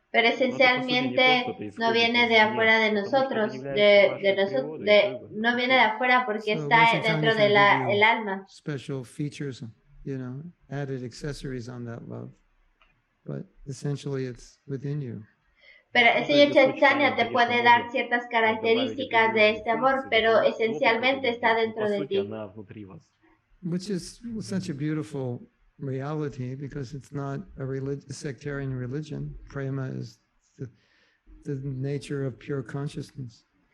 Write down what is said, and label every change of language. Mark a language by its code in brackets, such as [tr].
[es] Pero esencialmente no viene de afuera de nosotros, no viene de afuera porque está dentro de el alma. [en] Special features, added accessories on that love, but essentially it's within you. [es] Pero el Señor Chaitanya te puede dar ciertas características de este amor, pero esencialmente está dentro de ti. [en] Which is such a beautiful reality, because it's not a sectarian religion. Prema is the nature of pure consciousness.